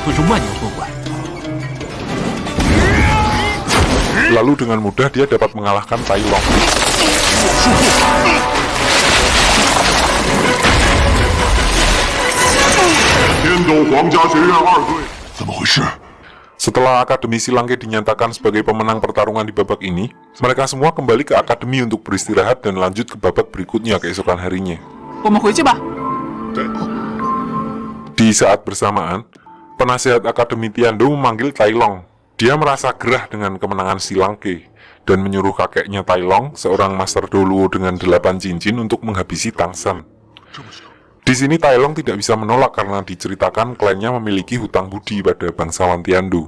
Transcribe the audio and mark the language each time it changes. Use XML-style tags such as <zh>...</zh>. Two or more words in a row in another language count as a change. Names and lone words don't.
<zh>万年货馆。</zh> <id>Lalu dengan mudah dia dapat mengalahkan Tai Long.</id> <zh>天斗皇家学院2队，怎么回事？</zh> <id>Setelah Akademi Silangke dinyatakan sebagai pemenang pertarungan di babak ini, mereka semua kembali ke Akademi untuk beristirahat dan lanjut ke babak berikutnya keesokan harinya.</id> <zh>我们回去吧。</zh> <id>Di saat bersamaan, penasihat Akademi Tiando memanggil Tai Long. Dia merasa gerah dengan kemenangan Silangke dan menyuruh kakeknya Tai Long, seorang master Doluo dengan 8 cincin, untuk menghabisi Tang San. Di sini Tai Long tidak bisa menolak karena diceritakan klannya memiliki hutang budi pada bangsawan Tiando.</id>